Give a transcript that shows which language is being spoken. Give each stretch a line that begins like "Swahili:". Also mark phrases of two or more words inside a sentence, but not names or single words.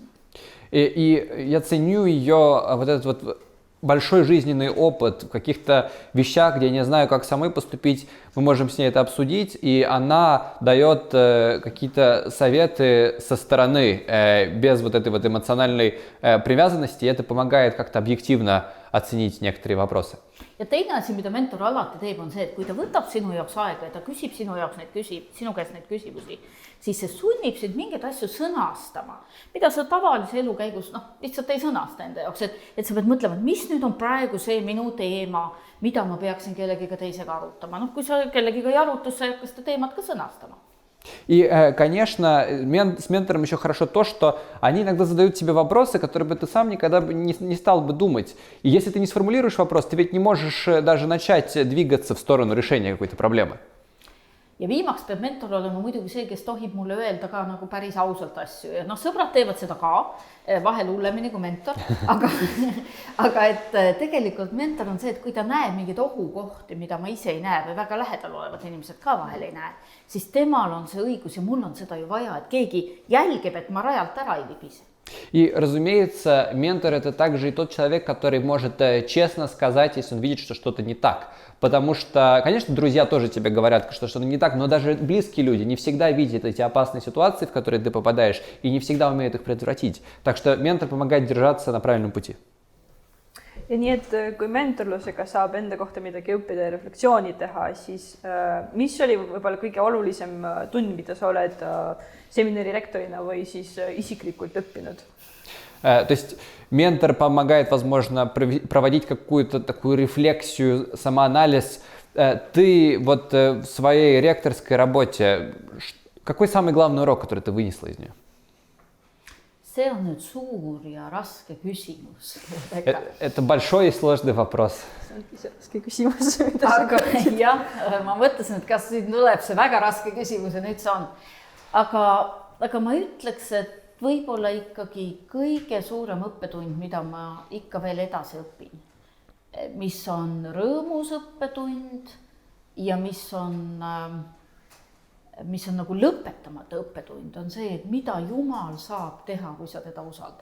Russian: И я ценю ее вот этот вот большой жизненный опыт в каких-то вещах, где я не знаю, как самой поступить, мы можем с ней это обсудить, и она дает какие-то советы со стороны, без вот этой вот эмоциональной привязанности, и это помогает как-то объективно оценить некоторые вопросы.
Estonian: Ja teine asi, mida mentor alati teeb, on see, et kui ta võtab sinu jaoks aega ja ta küsib sinu käest neid küsimusi, siis see sunnib sind mingeid asju sõnastama, mida sa tavalise elu käigus lihtsalt ei sõnasta enda jaoks, et sa pead mõtlema, et mis nüüd on praegu see minu teema, mida ma peaksin kellegiga teisega arutama. Kui sa kellegiga ei arutus, sa ei hakka seda teemat ka sõnastama.
Russian: И, конечно, с ментором еще хорошо то, что они иногда задают тебе вопросы, которые бы ты сам никогда не стал бы думать. И если ты не сформулируешь вопрос, ты ведь не можешь даже начать двигаться в сторону решения какой-то проблемы.
Estonian: Ja viimaks peab mentor olema muidugi see, kes tohib mulle öelda ka nagu päris ausalt asju. Ja sõbrad teevad seda ka, vahel hullemini kui mentor, aga et tegelikult mentor on see, et kui ta näeb mingeid ohukohti, mida ma ise ei näe või väga lähedal olevad inimesed ka vahel ei näe, siis temal on see õigus ja mul on seda ju vaja, et keegi jälgib, et ma rajalt ära ei libise.
Russian: И, разумеется, ментор – это также и тот человек, который может честно сказать, если он видит, что что-то не так. Потому что, конечно, друзья тоже тебе говорят, что что-то не так, но даже близкие люди не всегда видят эти опасные ситуации, в которые ты попадаешь, и не всегда умеют их предотвратить. Так что ментор помогает держаться на правильном пути.
Estonian: Ja nii, et kui mentorlusega saab enda kohta midagi õppida ja reflektsiooni teha, siis mis oli võib-olla kõige olulisem tund, mida sa oled seminari rektorina või siis isiklikult õppinud?
Russian: То есть ментор помогает, возможно, проводить какую-то такую рефлексию, самоанализ. Ты вот в своей ректорской работе, какой самый главный урок, который ты вынесла из нее?
Estonian: See on nüüd suur ja raske küsimus.
Russian: Это большой и сложный вопрос.
Estonian: See on raske küsimus. Aga jah, ma mõtlesin, et kas siin tuleb see väga raske küsimus ja nüüd see on. Aga ma ütleks, et võib-olla ikkagi kõige suurem õppetund, mida ma ikka veel edasi õpin, mis on rõõmus õppetund ja mis on nagu lõpetamata õppetund, on see, et mida Jumal saab teha, kui sa teda usaldad.